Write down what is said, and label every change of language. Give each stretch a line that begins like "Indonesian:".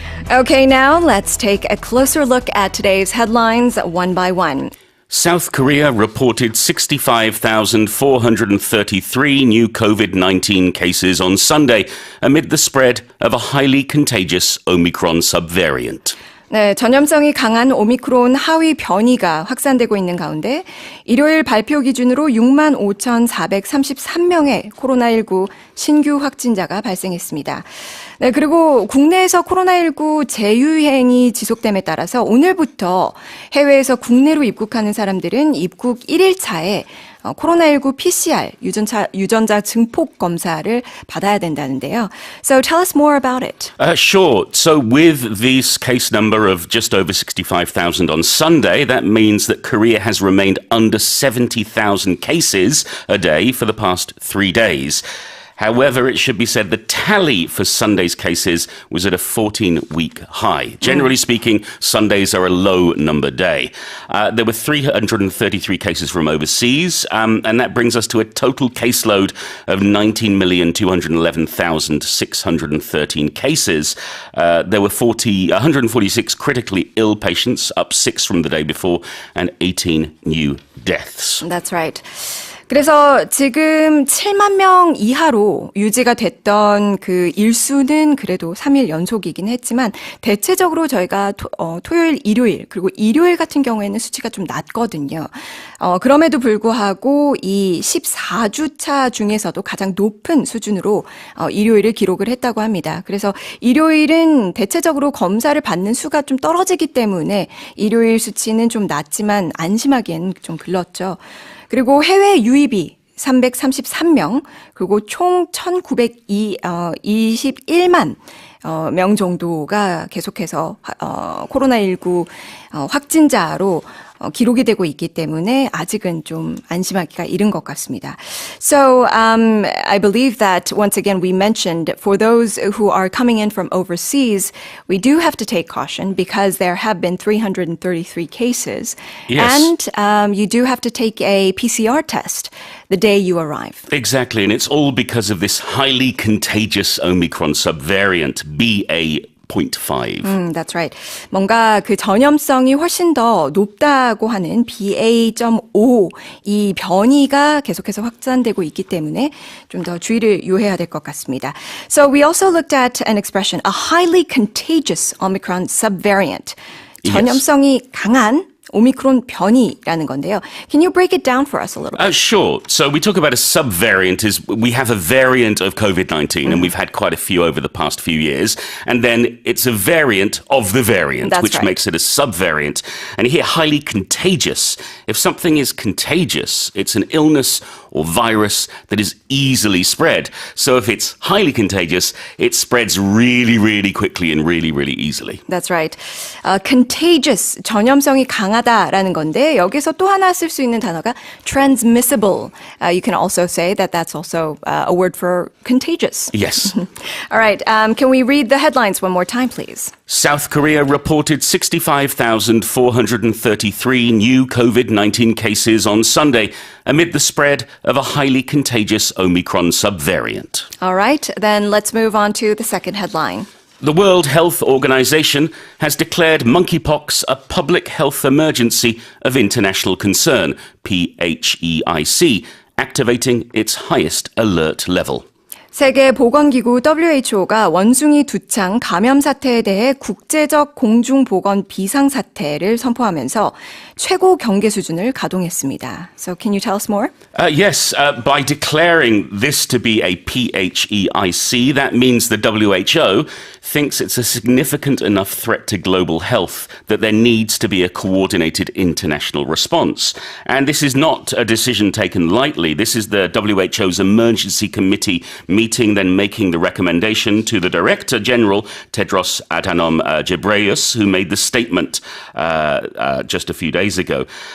English: Okay, now let's take a closer look at today's headlines one by one. South Korea reported 65,433 new COVID-19 cases on Sunday amid the spread of a highly contagious Omicron subvariant.
Korean: 네, 전염성이 강한 오미크론 하위 변이가 확산되고 있는 가운데 일요일 발표 기준으로 65,433명의 코로나19 신규 확진자가 발생했습니다. 네, 그리고 국내에서 코로나19 재유행이 지속됨에 따라서 오늘부터 해외에서 국내로 입국하는 사람들은 입국 1일차에 코로나19 PCR 유전자 증폭 검사를 받아야 된다는데요.
English: So tell us more about it. Sure. So with this case number of just over 65,000 on Sunday, that means that Korea has remained under 70,000 cases a day for the past 3 days. However, it should be said the tally for Sunday's cases was at a 14-week high. Generally speaking, Sundays are a low number day. There were 333 cases from overseas, and that brings us to a total caseload of 19,211,613 cases. There were 146 critically ill patients, up 6 from the day before, and 18 new deaths. That's right.
Korean: 그래서 지금 7만 명 이하로 유지가 됐던 그 일수는 그래도 3일 연속이긴 했지만 대체적으로 저희가 토요일, 일요일 그리고 일요일 같은 경우에는 수치가 좀 낮거든요. 그럼에도 불구하고 이 14주차 중에서도 가장 높은 수준으로 일요일을 기록을 했다고 합니다. 그래서 일요일은 대체적으로 검사를 받는 수가 좀 떨어지기 때문에 일요일 수치는 좀 낮지만 안심하기엔 좀 글렀죠. 그리고 해외 유입이 333명, 그리고 총 1,921만 명 정도가 계속해서 코로나19 확진자로 기록이 되고 있기 때문에 아직은 좀 안심하기가 이른 것 같습니다.
English: So I believe that once again we mentioned for those who are coming in from overseas, we do have to take caution because there have been 333 cases. Yes. And you do have to take a PCR test the day you arrive. Exactly, and it's all because of this highly contagious Omicron subvariant, BA.5. That's right.
Korean: 뭔가 그 전염성이 훨씬 더 높다고 하는 BA.5 이 변이가 계속해서 확산되고 있기 때문에 좀 더 주의를 요해야 될 것 같습니다.
English: So we also looked at an expression, a highly contagious Omicron subvariant.
Korean: 전염성이 강한 오미크론 변이라는 건데요.
English: Can you break it down for us a little bit? Sure. So we talk about a subvariant is we have a variant of COVID-19 and we've had quite a few over the past few years. And then it's a variant of the variant, That's which right. makes it a subvariant. And here, highly contagious. If something is contagious, it's an illness or virus that is easily spread. So if it's highly contagious, it spreads really, really quickly and really, really easily. That's right.
Korean: Contagious, 전염성이 강하다라는 건데 여기서 또 하나 쓸 수 있는 단어가 transmissible.
English: You can also say that that's also a word for contagious. Yes. All right. Can we read the headlines one more time, please? South Korea reported 65,433 new COVID-19 cases on Sunday amid the spread of a highly contagious Omicron subvariant. All right. Then let's move on to the second headline. The World Health Organization has declared monkeypox a public health emergency of international concern, PHEIC, activating its highest alert level.
Korean: 세계보건기구 WHO가 원숭이 두창 감염 사태에 대해 국제적 공중보건 비상사태를 선포하면서 최고 경계 수준을 가동했습니다.
English: So can you tell us more? Yes, by declaring this to be a PHEIC, that means the WHO thinks it's a significant enough threat to global health that there needs to be a coordinated international response. And this is not a decision taken lightly. This is the WHO's emergency committee meeting, then making the recommendation to the Director General, Tedros Adhanom Ghebreyesus, who made the statement just a few days ago.